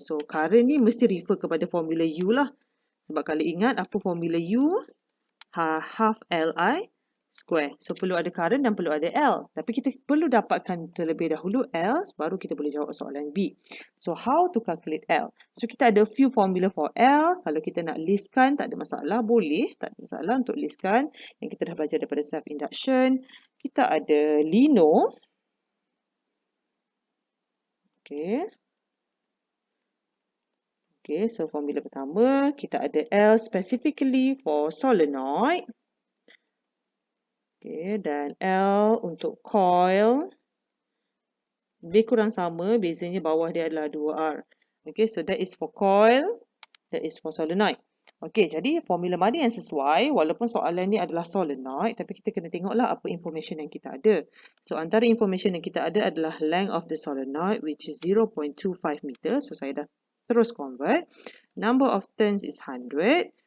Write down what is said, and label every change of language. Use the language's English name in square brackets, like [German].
[Malay] So, current ni mesti refer kepada formula U lah. Sebab kalau ingat apa formula U? [English] Half Li square. [Malay] So, perlu ada current dan perlu ada L. Tapi kita perlu dapatkan terlebih dahulu L, baru kita boleh jawab soalan B. [English] So, how to calculate L? [Malay] So, kita ada [English] few formula for [Malay] L. Kalau kita nak listkan, tak ada masalah. Boleh. Tak ada masalah untuk listkan. Yang kita dah belajar daripada self-induction. Kita ada Lino. Okay. Okay, so formula pertama, kita ada L [English] specifically for solenoid. [Malay] Okay, dan L untuk coil. Lebih kurang sama, bezanya bawah dia adalah 2R. [English] Okay, so that is for coil, that is for solenoid. [Malay] Okay, jadi formula mana yang sesuai, walaupun soalan ni adalah solenoid, tapi kita kena tengoklah apa information yang kita ada. [English] So, antara information [Malay] yang kita ada adalah [English] length of the solenoid, which is 0.25 meter. So, [Malay] saya dah terus [English] convert. Number of turns is 100.